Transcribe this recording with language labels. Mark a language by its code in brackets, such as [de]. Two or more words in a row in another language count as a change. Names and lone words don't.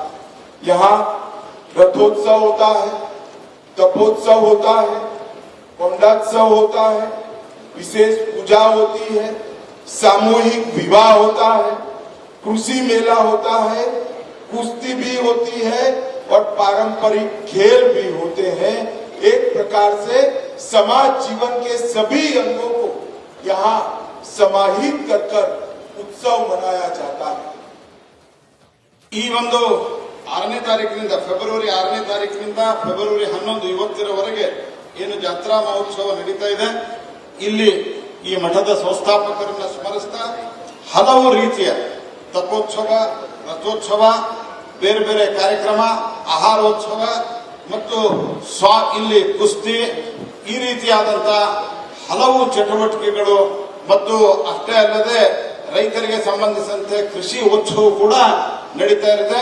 [hi] यहाँ रथोत्सव होता है, तपोत्सव होता है, पौंडोत्सव होता है, विशेष पूजा होती है, सामूहिक विवाह होता है, कृषि मेला होता है, कुश्ती भी होती है और पारंपरिक खेल भी होते हैं. एक प्रकार से समाज जीवन के सभी अंगों को यहाँ समाहित कर उत्सव मनाया जाता है. [kn] ಈ ಒಂದು 6ನೇ ತಾರೀಕಿನಿಂದ ಫೆಬ್ರವರಿ 6ನೇ ತಾರೀಕಿನಿಂದ ಫೆಬ್ರವರಿ 11 ಇವತ್ತಿನವರೆಗೆ ಏನು ಜಾತ್ರಾ ಮಹೋತ್ಸವ ನಡೀತಾ ಇದೆ, ಇಲ್ಲಿ ಈ ಮಠದ ಸಂಸ್ಥಾಪಕರನ್ನ ಸ್ಮರಿಸ್ತಾ ಹಲವು ರೀತಿಯ ತಪೋತ್ಸವ, ರಥೋತ್ಸವ, ಬೇರೆ ಬೇರೆ ಕಾರ್ಯಕ್ರಮ, ಆಹಾರೋತ್ಸವ ಮತ್ತು ಇಲ್ಲಿ ಕುಸ್ತಿ, ಈ ರೀತಿಯಾದಂತಹ ಹಲವು ಚಟುವಟಿಕೆಗಳು ಮತ್ತು ಅಷ್ಟೇ ಅಲ್ಲದೆ ರೈತರಿಗೆ ಸಂಬಂಧಿಸಿದಂತೆ ಕೃಷಿ ಉತ್ಸವ ಕೂಡ ನಡೀತಾ ಇದೆ.